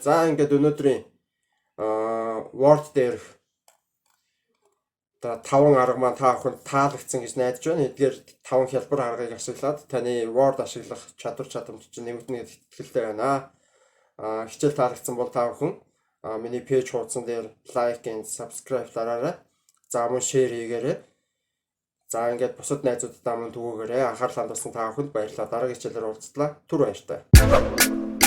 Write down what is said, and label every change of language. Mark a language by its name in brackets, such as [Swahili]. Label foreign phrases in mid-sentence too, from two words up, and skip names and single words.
[Mongolian] За ингээд өнөөдрийн Word дээр 5 арга маань та бүхэнд таалагдсан гэж найдаж байна. Эдгээр 5 хялбар аргыг ашиглаад таны Word ашиглах чадвар чадамж чинь нэмэгдэнэ гэдэгт итгэлтэй байна. Хичээл таалагдсан бол та бүхэн миний пэйж хуудсан дээр [English] like and subscribe [Mongolian] дараарай. За мөн share хийгээрэй. За ингээд бусад найзуудтай мөн түгээгээрэй. Анхаарал хандуулсан та бүхэнд баярлалаа. Дараагийн хичээлээр уулзлаа. Түр баяртай.